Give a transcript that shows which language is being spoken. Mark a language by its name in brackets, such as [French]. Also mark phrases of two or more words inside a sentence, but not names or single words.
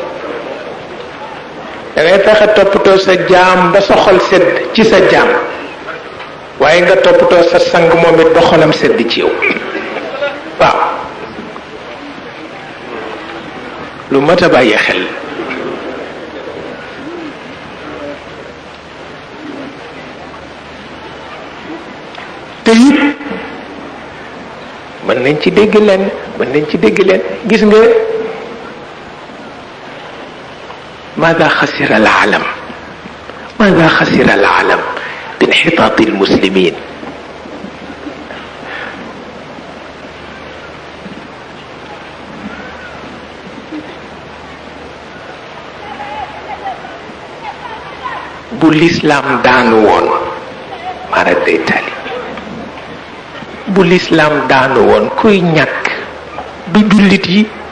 [Wolof] dangay fexe toppatoo sa jaam ba sa xol sedd ci sa jaam waaye nga toppatoo sa sang moom it ba xolam sedd ci yow waaw lu mat a bàyyi xel te it mën nañ ci dégg leen gis nga [Arabic] ماذا خسر العالم بانحطاط المسلمين [Wolof] bu l'islam daanu woon mara day tali bu l'islam daanu woon kuy ñàkk du jullit yi